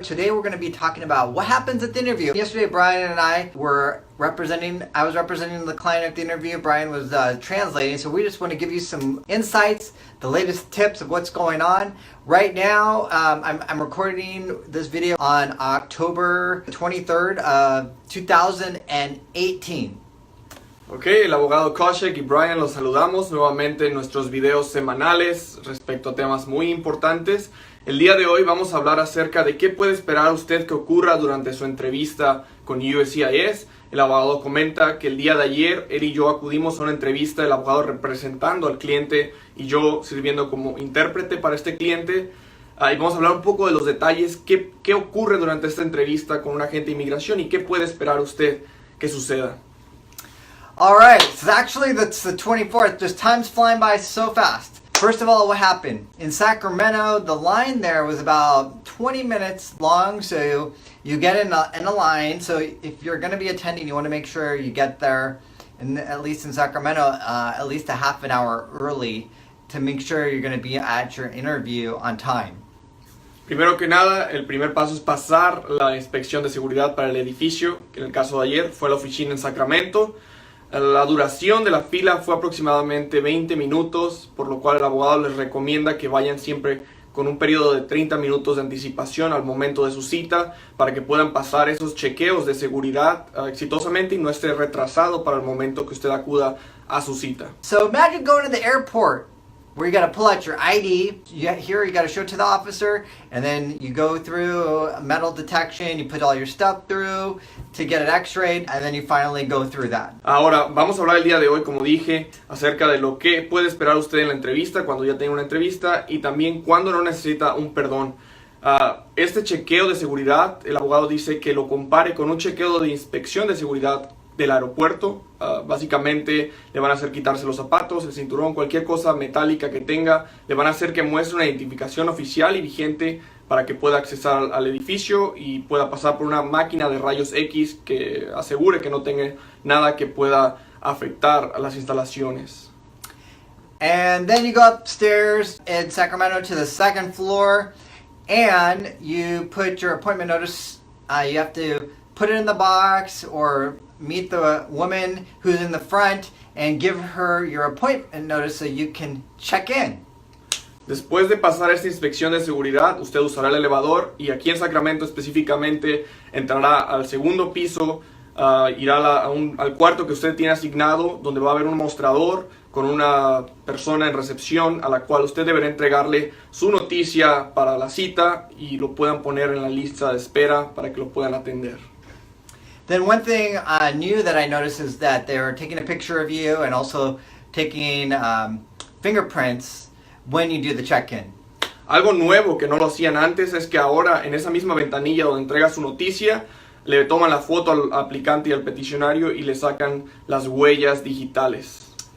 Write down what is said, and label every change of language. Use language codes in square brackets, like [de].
[en] Today we're going to be talking about what happens at the interview. Yesterday Brian and I were I was representing the client at the interview, Brian was translating, so we just want to give you some insights, the latest tips of what's going on. Right now, I'm recording this video on October 23rd of 2018. [es] Ok, el abogado Kaushik y Brian los saludamos nuevamente en nuestros videos semanales respecto a temas muy importantes. El día de hoy vamos a hablar acerca de qué puede esperar usted que ocurra durante su entrevista con USCIS. El abogado comenta que el día de ayer él y yo acudimos a una entrevista, el abogado representando al cliente y yo sirviendo como intérprete para este cliente. Y vamos a hablar un poco de los detalles, qué ocurre durante esta entrevista con un agente de inmigración y qué puede esperar usted que suceda. [en] Alright, so actually that's the 24th. Just time's flying by so fast. First of all, what happened? In Sacramento, the line there was about 20 minutes long, so you get in a line. So if you're going to be attending, you want to make sure you get there, and at least in Sacramento, at least a half an hour early to make sure you're going to be at your interview on time. [es] Primero que nada, el primer paso es pasar la inspección de seguridad para el edificio, que en el caso de ayer fue la oficina en Sacramento. La duración de la fila fue aproximadamente 20 minutos, por lo cual el abogado les recomienda que vayan siempre con un periodo de 30 minutos de anticipación al momento de su cita para que puedan pasar esos chequeos de seguridad exitosamente y no esté retrasado para el momento que usted acuda a su cita. [en] So imagine going to the airport where you got to pull out your ID. Here you got to show it to the officer, and then you go through metal detection, you put all your stuff through to get it x-rayed, and then you finally go through that. [es] Ahora, vamos a hablar el día de hoy, como dije, acerca de lo que puede esperar usted en la entrevista, cuando ya tenga una entrevista, y también cuando no necesita un perdón. Este chequeo de seguridad, el abogado dice que lo compare con un chequeo de inspección de seguridad del aeropuerto. Básicamente le van a hacer quitarse los zapatos, el cinturón, cualquier cosa metálica que tenga. Le van a hacer que muestre una identificación oficial y vigente para que pueda accesar al edificio y pueda pasar por una máquina de rayos X que asegure que no tenga nada que pueda afectar a las instalaciones. [en] And then you go upstairs in Sacramento to the second floor, and you put your appointment notice. You have to put it in the box or meet the woman who's in the front and give her your appointment notice so you can check in. [es] Después de pasar esta inspección de seguridad, usted usará el elevador y aquí en Sacramento específicamente entrará al segundo piso, irá al cuarto que usted tiene asignado, donde va a haber un mostrador con una persona en recepción a la cual usted deberá entregarle su noticia para la cita y lo puedan poner en la lista de espera para que lo puedan atender. [en] Then one thing new that I noticed is that they're taking a picture of you and also taking fingerprints when you do the check-in. [es] Algo nuevo que no lo hacían antes es que ahora en esa misma ventanilla donde entrega su noticia le toman la foto al aplicante y al peticionario y le sacan las huellas digitales.